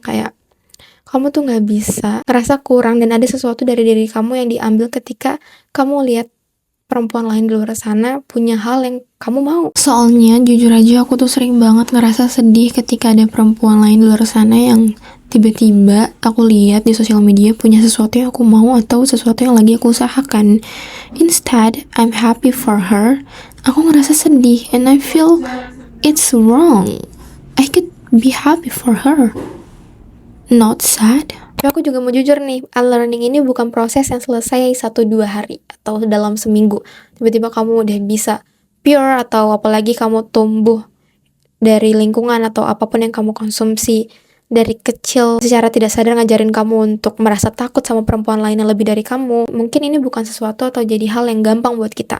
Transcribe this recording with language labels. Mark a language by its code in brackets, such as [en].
[id] Kayak, kamu tuh gak bisa ngerasa kurang dan ada sesuatu dari diri kamu yang diambil ketika kamu lihat perempuan lain di luar sana punya hal yang kamu mau. Soalnya jujur aja aku tuh sering banget ngerasa sedih ketika ada perempuan lain di luar sana yang tiba-tiba aku lihat di sosial media punya sesuatu yang aku mau atau sesuatu yang lagi aku usahakan. [en] Instead, I'm happy for her. [id] Aku ngerasa sedih [en] and I feel it's wrong. I could be happy for her, not sad. [id] Tapi aku juga mau jujur nih, unlearning ini bukan proses yang selesai 1-2 hari atau dalam seminggu. Tiba-tiba kamu udah bisa pure, atau apalagi kamu tumbuh dari lingkungan atau apapun yang kamu konsumsi dari kecil secara tidak sadar ngajarin kamu untuk merasa takut sama perempuan lain yang lebih dari kamu, mungkin ini bukan sesuatu atau jadi hal yang gampang buat kita.